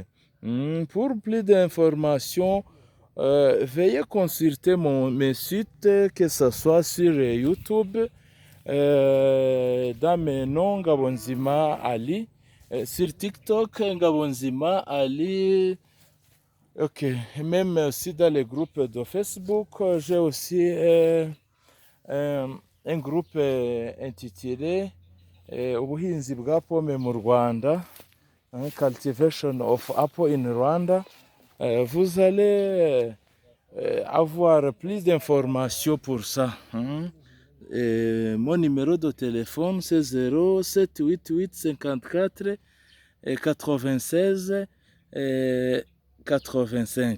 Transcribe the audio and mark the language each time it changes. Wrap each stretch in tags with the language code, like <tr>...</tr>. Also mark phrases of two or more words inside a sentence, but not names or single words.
<fr>Pour plus d'informations, veuillez consulter mes sites, que ce soit sur YouTube, dans mes noms Ngabonzima Ali, sur TikTok Ngabonzima Ali. Ok, même aussi dans les groupes de Facebook, j'ai aussi un groupe intitulé Ubuhinzi bwa pome mu Rwanda,</fr> <en>Cultivation of Apple in Rwanda.</en> <fr>Vous allez avoir plus d'informations pour ça. Mon numéro de téléphone, c'est 0788 54 96 85.</fr>